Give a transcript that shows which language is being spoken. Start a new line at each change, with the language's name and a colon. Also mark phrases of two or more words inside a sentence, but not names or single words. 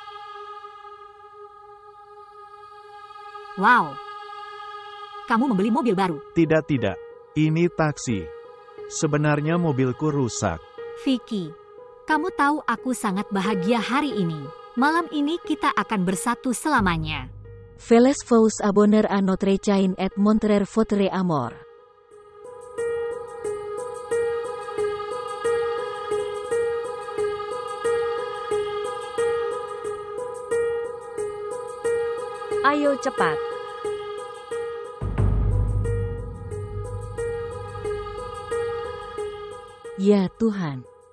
Indonesian: Wow. Kamu membeli mobil baru? Tidak. Ini taksi. Sebenarnya mobilku rusak. Vicky, kamu tahu aku sangat bahagia hari ini. Malam ini kita akan bersatu selamanya.
French: Feliz vous abonner à notre chaîne et montrer votre amour.
Indonesian: Ayo cepat. Ya Tuhan.